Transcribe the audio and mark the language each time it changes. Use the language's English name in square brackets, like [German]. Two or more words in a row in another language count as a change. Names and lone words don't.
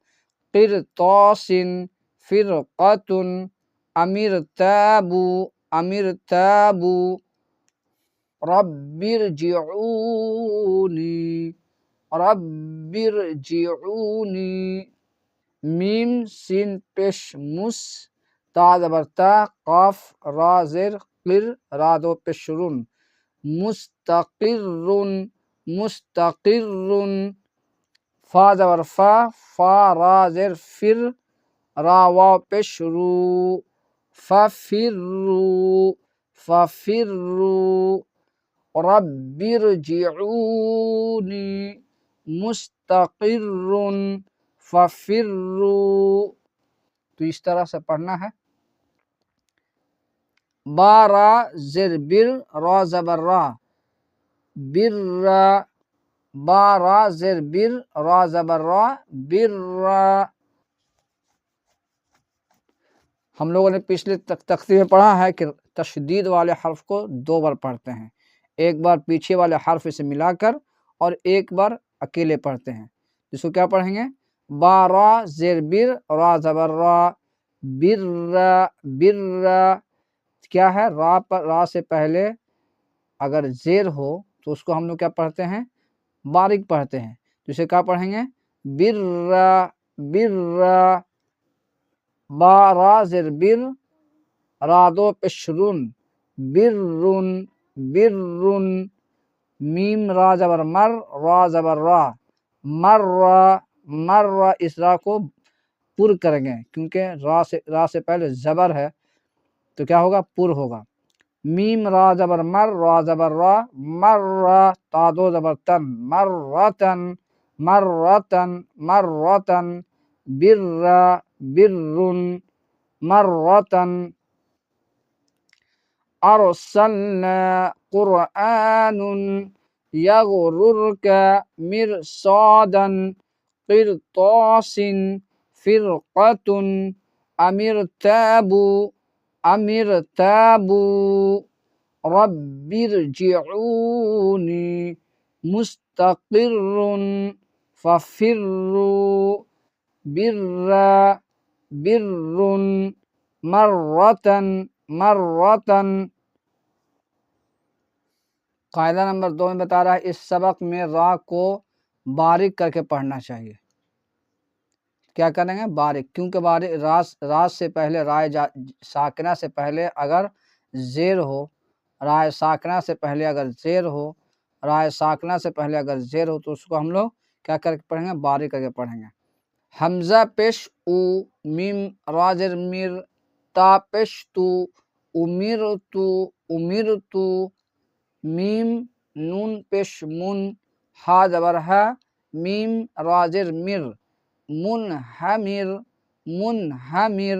[Arabic] قرطاس فرقۃ امرتابو امرتابو رب ارجعونی رب ارجعونی۔ [Urdu] میم سین پیش مس، تا زبر تا، قاف را زیر قر، را دو پیش رن، مستقر مستقر، فا زبر فا، فا را زیر فر، را واو پیش رو، [Arabic] ففروا ففروا، رب ارجعونی مستقر ففروا۔ [Urdu] تو اس طرح سے پڑھنا ہے۔ با را زیر بر، را زبر را، بر، با را زیر بر، را زبر را، بر۔ ہم لوگوں نے پچھلے تختی میں پڑھا ہے کہ تشدید والے حرف کو 2 بار پڑھتے ہیں، ایک بار پیچھے والے حرف سے ملا کر اور ایک بار اکیلے پڑھتے ہیں۔ جس کو کیا پڑھیں گے، با را زیر بر، را زبر را، بر، بر۔ کیا ہے، را سے پہلے اگر زیر ہو تو اس کو ہم لوگ کیا پڑھتے ہیں، باریک پڑھتے ہیں۔ تو اسے کیا پڑھیں گے، بر، بر۔ با را زیر بر، را دو پیش رن، برن برن۔ میم را زبر مر، را زبر را، مر، مر۔ اس را کو پر کریں گے کیونکہ را سے پہلے زبر ہے تو کیا ہوگا، پر ہوگا۔ میم را زبر مر، را زبر را، مر، تا دو زبر تن، مرتن مرتن مرتن، بر، برن، مرتن۔ [Arabic] ارسلنا قرآن یغررک مرصادا قرطاس فرقۃ امرتابو امرتابو رب ارجعونی مستقر ففروا بر، برن، مرتن مرتن۔ [Urdu] قاعدہ نمبر 2 میں بتا رہا ہے اس سبق میں را کو باریک کر کے پڑھنا چاہیے۔ کیا کریں گے، باریک، کیونکہ باریک را سے پہلے، رائے ساکنہ سے پہلے اگر زیر ہو، رائے ساکنہ سے پہلے اگر زیر ہو، رائے ساکنہ سے پہلے اگر زیر ہو تو اس کو ہم لوگ کیا کر کے پڑھیں گے، باریک کر کے پڑھیں گے۔ حمزہ پیش او، میم را زیر مر، تا پیش تو، امرتو امرتو، میم نون پیش من، ہا زبر ہا، میم را زیر مر، منہمر منہمر۔